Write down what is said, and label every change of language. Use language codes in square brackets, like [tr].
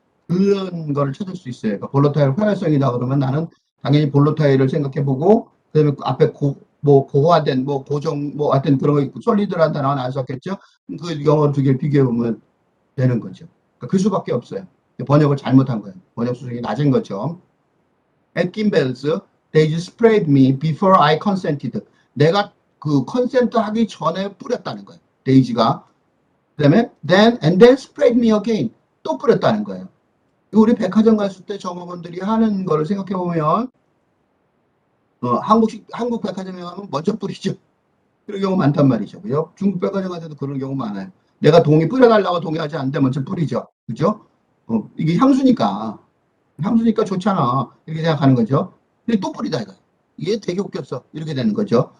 [ko] 그런 거를 찾을 수 있어요. 그러니까 볼로타일 활활성이다 그러면 나는 당연히 볼로타일을 생각해보고 그다음에 그 앞에 뭐 고화된 뭐 고정 뭐 하여튼 그런 거 있고 솔리드란 단어는 안 썼겠죠. 그 영어 두 개를 비교해 보면 되는 거죠. 그러니까 그 수밖에 없어요. 번역을 잘못한 거예요. 번역 수준이 낮은 거죠. [en] Atkin Bells, they sprayed me before I consented. [ko] 내가 그 컨센트 하기 전에 뿌렸다는 거예요. 데이지가. 그다음에 [en] then sprayed me again. [ko] 또 뿌렸다는 거예요. 우리 백화점 갔을 때 점원분들이 하는 거를 생각해 보면 한국 백화점에 가면 먼저 뿌리죠. 그런 경우 많단 말이죠. 그죠? 중국 백화점 가서도 그런 경우 많아요. 내가 뿌려달라고 동의하지 않는데 먼저 뿌리죠. 그죠? 이게 향수니까 좋잖아. 이렇게 생각하는 거죠. 근데 또 뿌리다 이거. 이게 되게 웃겼어. 이렇게 되는 거죠.